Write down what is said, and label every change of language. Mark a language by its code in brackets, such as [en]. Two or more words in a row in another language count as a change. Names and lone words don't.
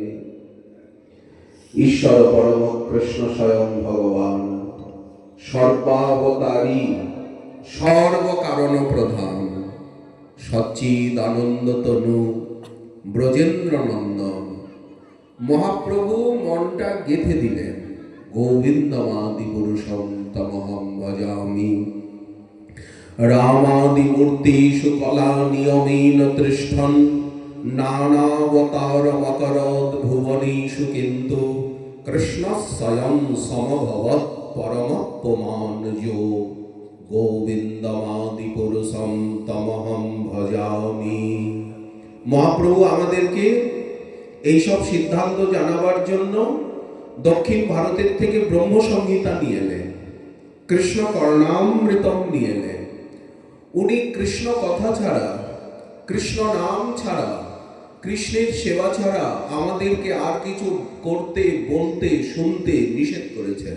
[bn] ঈশ্বর পরম কৃষ্ণ স্বয়ং ভগবান, সর্বাবতারী, সর্বকারণ প্রধান, সচ্চিদ আনন্দ তনু, ব্রজেন্দ্র নন্দন। মহাপ্রভু মনটা গেঁথে দিলেন, [sa] গোবিন্দমাদি পুরুষম তমহং ভজামি, রামাদি মূর্তিষু কলা নিয়মেন তিষ্ঠন, নানাবতার মকরদ ভুবনেষু কিন্তু কৃষ্ণ স্বয়ং সমভবৎ পরমপ্পমান যো, গোবিন্দমাদি পুরুষম তমহং ভজামি। [bn] মহাপ্রভু আমাদেরকে এইসব সিদ্ধান্ত জানাবার জন্য দক্ষিণ ভারতের থেকে ব্রহ্ম সংহিতা নিয়ে এলেন, কৃষ্ণ কর্ণামৃতম নিয়ে এলেন। উনি কৃষ্ণ কথা ছাড়া, কৃষ্ণ নাম ছাড়া কৃষ্ণের সেবা ছাড়া আমাদেরকে আর কিছু করতে, বলতে, শুনতে নিষেধ করেছেন।